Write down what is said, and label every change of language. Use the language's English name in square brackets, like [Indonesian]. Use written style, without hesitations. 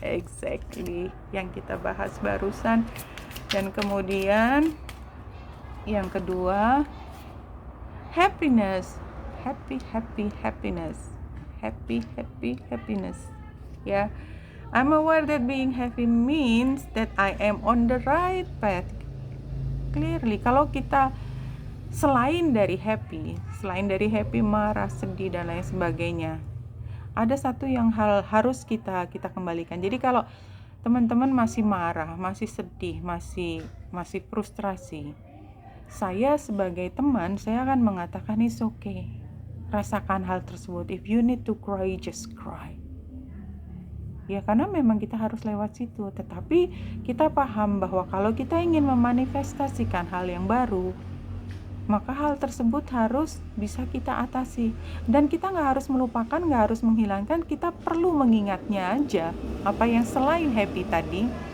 [English] Exactly. [Indonesian] Yang kita bahas barusan. Dan kemudian yang kedua, happiness. [English] Happiness. Happiness. Ya. I'm aware that being happy means that I am on the right path. [Indonesian] Clearly, kalau kita selain dari happy, marah, sedih dan lain sebagainya, ada satu yang harus kita kembalikan. Jadi kalau teman-teman masih marah, masih sedih, masih frustrasi, saya sebagai teman, saya akan mengatakan [English] it's okay. [Indonesian] Rasakan hal tersebut. [English] If you need to cry, just cry. [Indonesian] Ya, karena memang kita harus lewat situ. Tetapi kita paham bahwa kalau kita ingin memanifestasikan hal yang baru, maka hal tersebut harus bisa kita atasi. Dan kita nggak harus melupakan, nggak harus menghilangkan, kita perlu mengingatnya aja apa yang selain happy tadi.